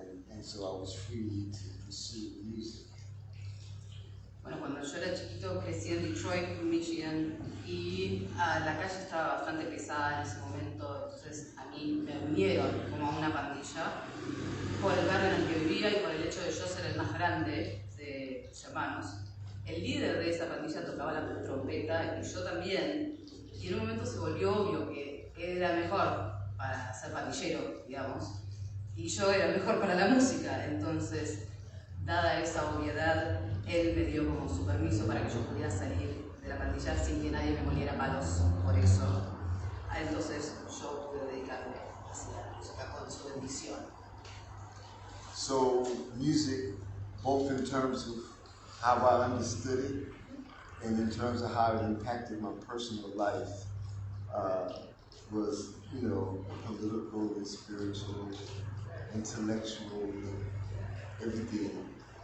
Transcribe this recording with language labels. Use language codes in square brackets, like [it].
[en] And so I was free to pursue music. [es] Bueno, cuando yo era chiquito crecí en Detroit, Michigan, y la calle estaba bastante pesada en ese momento, entonces a mí me unieron como a una pandilla por el barrio en el que vivía y por el hecho de yo ser el más grande de mis hermanos. El líder de esa pandilla tocaba la trompeta y yo también, y en un momento se volvió obvio que él era mejor para ser pandillero, digamos, y yo era mejor para la música, entonces, dada esa obviedad, él me dio como su permiso para que yo pudiera salir de la pandilla sin que nadie me moliera palos por eso. Entonces yo pude dedicarme hacia la música con su bendición. [en] So music, both in terms of how I understood it and in terms of how it impacted my personal life, was, you know, political and spiritual, intellectual, everything.